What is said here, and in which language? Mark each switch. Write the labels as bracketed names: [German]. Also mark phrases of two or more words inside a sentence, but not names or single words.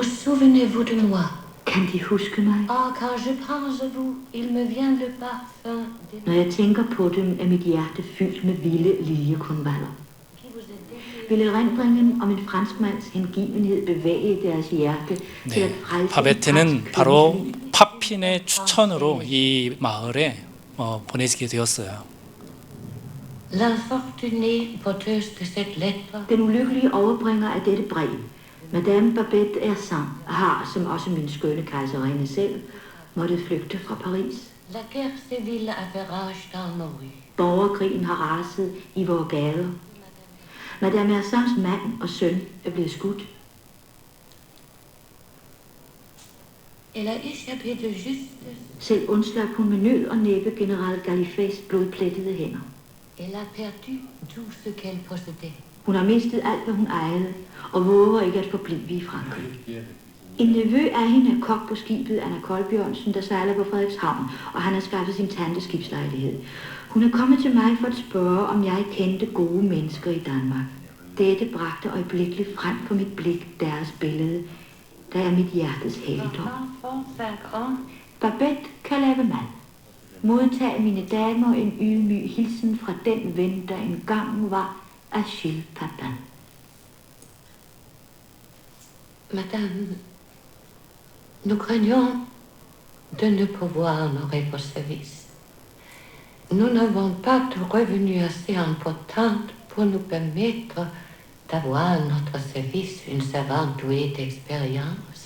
[French] Souvenez-vous de moi. [Danish] Kan de huske mig? [French] Ah, quand je pense à vous, il me vient le parfum de [Danish] Når jeg tænker på dem, er mit hjerte fyldt med vilde liljekonvaller. Vil erindringen om en franskmands hengivenhed bevæge deres hjerte til at [Korean] 네, [Danish] frelse en [Korean] 바베트는 [Danish] fransk [Korean] 바로 [Danish] kvindes liv? [Korean] 파핀의 추천으로 이 마을에 보내지게 되었어요. [French] l'infortunée porteuse de cette lettre. [Danish] Den ulykkelige overbringer af dette brev, Madame Babette Hersant, har, som også min skønne kejserinde selv, måtte flygte fra Paris. [French] La guerre civile a fait rage dans nos rues. [Danish] Borgerkrigen har raset i vores gader. Madame Hersants mand og søn er blevet skudt. [French] Elle a échappé de justesse. [Danish] Selv undslap hun med nød og næppe general Gallifets blodplettede hænder. [French] Elle a perdu tout ce qu'elle possédait. [Danish] Hun har mistet alt, hvad hun ejede, og våger ikke at forblive i Frankrig. En nevø af hende er kok på skibet Anna Kolbjørnsen, der sejler på Frederikshavn, og han har skaffet sin tante skibslejlighed. Hun er kommet til mig for at spørge, om jeg kendte gode mennesker i Danmark. Dette bragte øjeblikkeligt frem på mit blik deres billede, der er mit hjertes helligdom. Babette kan lave mad. Modtag mine damer en ydmyg hilsen fra den ven, der engang var Achille Papin. [French] Madame, nous craignons de ne pouvoir honorer vos services. Nous n'avons pas de revenus assez importants pour nous permettre d'avoir à notre service une servante douée d'expérience.